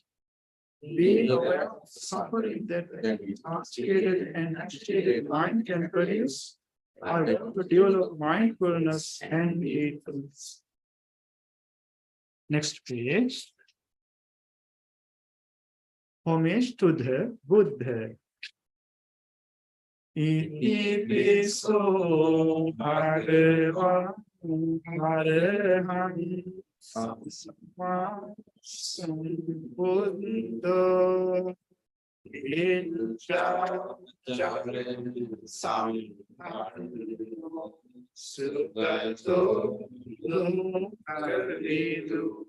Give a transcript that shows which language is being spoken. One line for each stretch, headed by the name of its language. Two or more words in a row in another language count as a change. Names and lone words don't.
English: Being aware of suffering that intoxicated and agitated mind can produce, I want to develop mindfulness and mindfulness. Next page. Homage to the Buddha.
Pali: Iti piso bhagava araham samma sambuddho incha sugato avidu